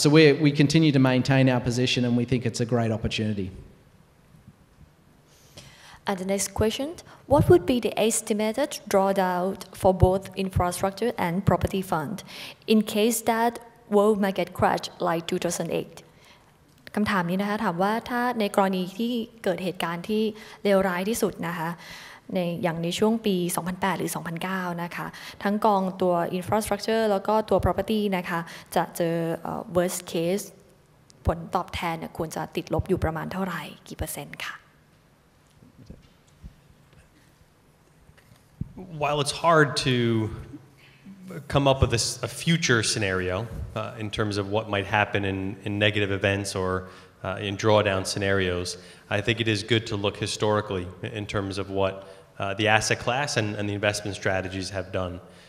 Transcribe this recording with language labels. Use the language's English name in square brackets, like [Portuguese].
[English] So we continue to maintain our position, and we think it's a great opportunity. And the next question, what would be the estimated drawdown for both infrastructure and property fund in case that world market crash like 2008? [Thai] คำถามนี้นะคะถามว่าถ้าในกรณีที่เกิดเหตุการณ์ที่เลวร้ายที่สุดนะคะอย่างในช่วงปี 2008 หรือ 2009 นะคะทั้งกองตัว infrastructure แล้วก็ตัว property นะคะจะเจอworst case ผลตอบแทนเนี่ยควรจะติดลบอยู่ประมาณเท่าไหร่กี่เปอร์เซ็นต์ค่ะ [English] While it's hard to come up with a future scenario in terms of what might happen in negative events or in drawdown scenarios, I think it is good to look historically in terms of what the asset class and the investment strategies have done.